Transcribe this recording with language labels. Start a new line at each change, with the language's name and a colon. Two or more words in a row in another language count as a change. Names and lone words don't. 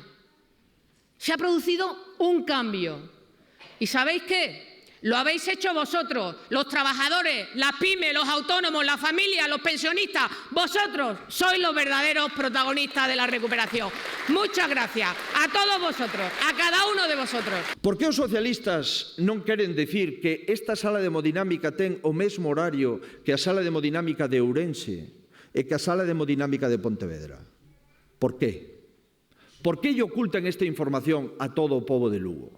Spanish: Se ha producido un cambio. ¿Y sabéis qué? Lo habéis hecho vosotros, los trabajadores, las pymes, los autónomos, la familia, los pensionistas. Vosotros sois los verdaderos protagonistas de la recuperación. Muchas gracias a todos vosotros, a cada uno de vosotros.
Galician: Por que os socialistas non queren decir que esta sala de hemodinámica ten o mesmo horario que a sala de hemodinámica de Ourense e que a sala de hemodinámica de Pontevedra? Por qué? Por que lle ocultan esta información a todo o pobo de Lugo?